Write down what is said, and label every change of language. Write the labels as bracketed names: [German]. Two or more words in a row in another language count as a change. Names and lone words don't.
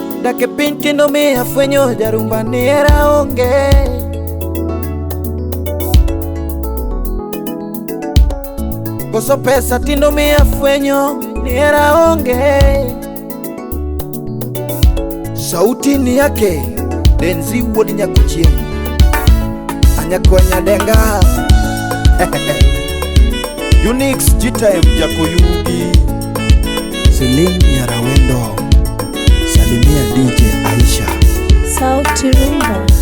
[Luo (Kenya and Tanzania)] Adak e piny kendo mi afwenyo jarumba ni hera onge. Koso pesa tindo mi afwenyo ni hera onge. [Swahili] Sauti ni yake Denzi wuod Nyakuchieng, Anyakonya Denga Unix G-Time Jakoyugi, [Luo (Kenya and Tanzania)] Selim Yarawendo, Salimia DJ Aisha, Sauti Rumba.